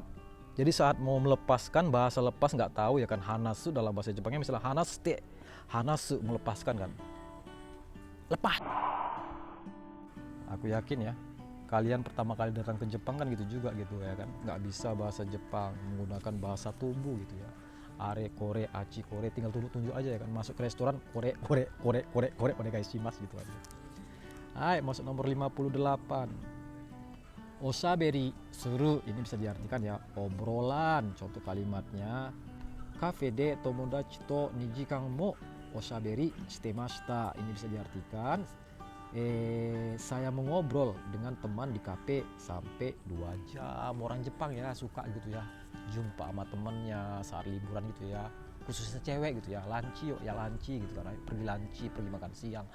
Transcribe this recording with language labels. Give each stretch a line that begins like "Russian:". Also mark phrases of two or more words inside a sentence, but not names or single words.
Indonesian: Jadi saat mau melepaskan bahasa lepas nggak tahu ya kan, hanasu dalam bahasa Jepangnya misalnya hanasute, hanasu melepaskan kan. Lepas. Aku yakin ya, kalian pertama kali datang ke Jepang kan gitu juga gitu ya kan. Nggak bisa bahasa Jepang menggunakan bahasa tubuh gitu ya.
Japanese: あれ、これ、あっち、これ,
Indonesian: tinggal tunjuk-tunjuk aja ya kan. Masuk ke restoran,
Japanese: これ、お願いします
Indonesian: gitu aja. Hai, masuk nomor 58.
Japanese: おしゃべりする
Indonesian: ini bisa diartikan ya obrolan. Contoh kalimatnya,
Japanese: カフェで友達と2時間もおしゃべりしてました.
Indonesian: Ini bisa diartikan saya mengobrol dengan teman di kafe sampai 2 jam. Orang Jepang ya suka gitu ya, jumpa sama temennya saat liburan gitu ya, khususnya cewek gitu ya, lanci yuk ya lanci gitu kan, pergi lanci, pergi makan siang.